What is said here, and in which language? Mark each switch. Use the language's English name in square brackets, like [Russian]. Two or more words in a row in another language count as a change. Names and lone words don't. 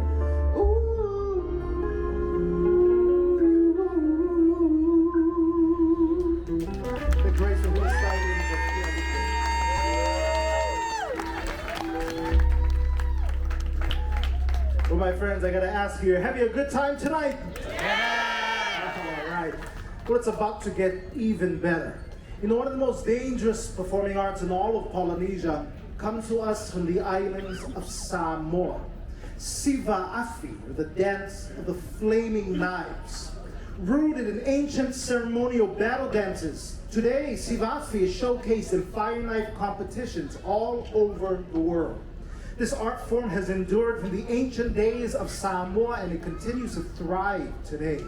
[English] The graceful recitings of Well, my friends, I gotta ask you, have you a good time tonight? Yeah! All right. Well, it's about to get even better. You know, one of the most dangerous performing arts in all of Polynesia comes to us from the islands of Samoa. Siva-afi, or the dance of the flaming knives. Rooted in ancient ceremonial battle dances, today Siva-afi is showcased in fire knife competitions all over the world. This art form has endured from the ancient days of Samoa and it continues to thrive today.